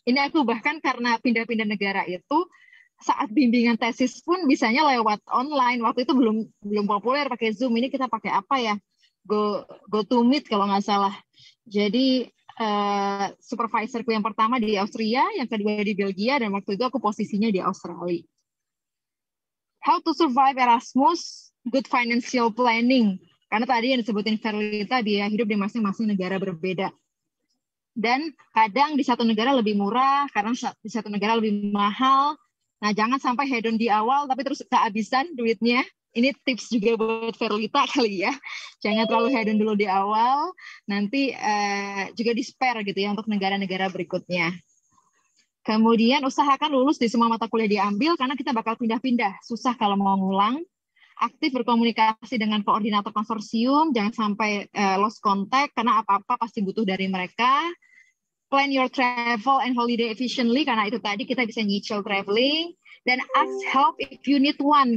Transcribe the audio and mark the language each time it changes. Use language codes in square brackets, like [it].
[id] Ini aku bahkan karena pindah-pindah negara itu, saat bimbingan tesis pun bisanya lewat online. Waktu itu belum populer pakai Zoom. Ini kita pakai apa ya? GoToMeet kalau nggak salah. Jadi supervisorku yang pertama di Austria, yang kedua di Belgia, dan waktu itu aku posisinya di Australia. [en] How to survive Erasmus, good financial planning. [id] Karena tadi yang disebutin Verlita, biaya hidup di masing-masing negara berbeda. Dan kadang di satu negara lebih murah, kadang di satu negara lebih mahal. Nah, jangan sampai hedon di awal, tapi terus kehabisan duitnya. Ini tips juga buat Verlita kali ya. Jangan terlalu hedon dulu di awal, nanti juga di-spare gitu ya untuk negara-negara berikutnya. Kemudian usahakan lulus di semua mata kuliah diambil, karena kita bakal pindah-pindah. Susah kalau mau ngulang. Aktif berkomunikasi dengan koordinator konsorsium, jangan sampai [en] lost contact, [id] karena apa-apa pasti butuh dari mereka. [en] Plan your travel and holiday efficiently, [id] karena itu tadi kita bisa nyicil traveling. Dan [en] ask help if you need one.